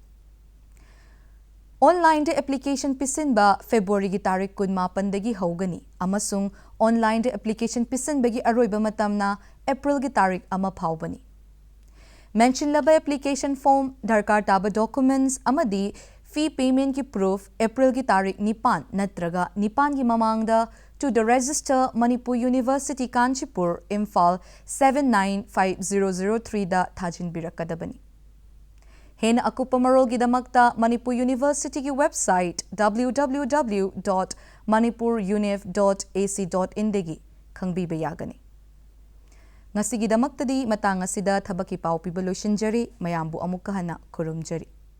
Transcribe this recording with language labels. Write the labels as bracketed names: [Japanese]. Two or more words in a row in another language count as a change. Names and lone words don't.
[Manipuri] Online de application pisin ba February gi tarik kun mapandagi haugani amasung online de application pisin bagi aroiba matamna April gi tarik ama phawbani. Mention laba [English] application form, [Manipuri] darkar taba [English] documents amadi fee payment [Manipuri] ki proof April gi tarik nipan natraga nipan gi mamangda [English] to the register [Manipuri] Manipur University Kanchipur Imphal 795003 da thajin birakadabani. Hen akupa marol gidamakta Manipur University ki website www.manipurunif.ac.in degi khangbiba yagani. Ngasi gidamakta di matang asida thabaki pau piba loishinjari mayambu amukahana kurumjari.